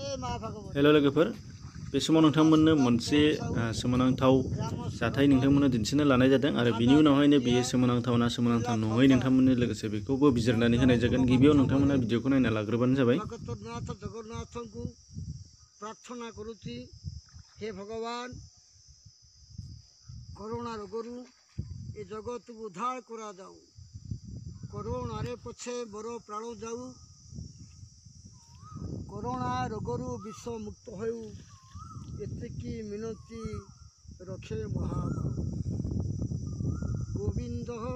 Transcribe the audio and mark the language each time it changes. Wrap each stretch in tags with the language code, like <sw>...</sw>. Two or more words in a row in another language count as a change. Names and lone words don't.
<brx>हेलो लोगोफोर बे समाव नोंथांमोननो मोनसे सोमोनांथाव जाथाय नोंथांमोननो दिन्थिनो लानाय जादों आरो बिनि उनावहायनो बेयो सोमोनांथाव ना सोमोनांथाव नङै नोंथांमोननो लोगोसे बेखौबो बिजिरनानै होनाय जागोन। गिबियाव नोंथांमोना भिडिअखौ नायना लाग्रोबानो जाबाय।</brx> <or>ପ୍ରାର୍ଥନା କରୁଛି ହେ ଭଗବାନ କରୋନା ରୋଗରୁ ଏ ଜଗତ କୋ ଉଦ୍ଧାର କରା ଜାଉ କରୋନା ରେ ପଛେ ବଡ଼ ପ୍ରାଣ ଜାଉ କରୋନା ରୋଗରୁ ବିଶ୍ୱ ମୁକ୍ତ ହୋଉ ଏତିକି ମିନତି ରଖେ ମହାବାହୁ ଗୋବିନ୍ଦ</or>